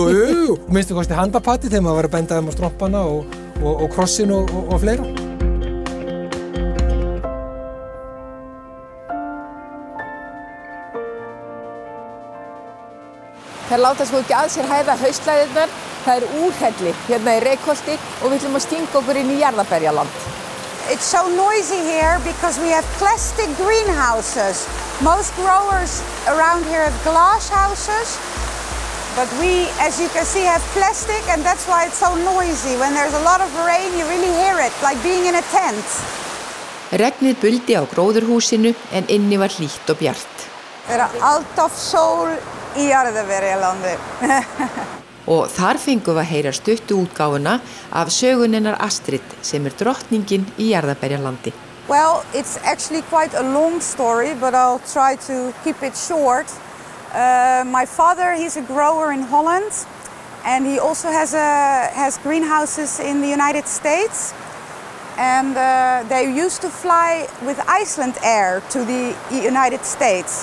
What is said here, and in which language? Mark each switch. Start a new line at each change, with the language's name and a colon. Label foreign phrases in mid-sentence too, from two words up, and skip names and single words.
Icelandic: Jú, og minnstu kosti handapati þegar maður var að benda þeim á strompana og krossin og fleira. Þær láta sko ekki að sér hæða haustlæðirnar. Það úrhelli hérna í Reykholti og við ætlum að stinga okkur inn í jarðarberjaland.
English: It's so noisy here because we have plastic greenhouses. Most growers around here have glass houses, but we, as you can see, have plastic, and that's why it's so noisy. When there's a lot of rain, you really hear it, like being in a tent.
Icelandic: Regnið buldi á gróðurhúsinu en inni var hlýtt og bjart. Það alltaf sól í jarðarberjalandi. Og þar fengum við að heyra stuttu útgáfuna af sögunennar Astrid sem drottningin í jarðarberjalandi.
English: Well, it's actually quite a long story, but I'll try to keep it short. My father, he's a grower in Holland, and he also has greenhouses in the United States. And they used to fly with Iceland Air to the United States.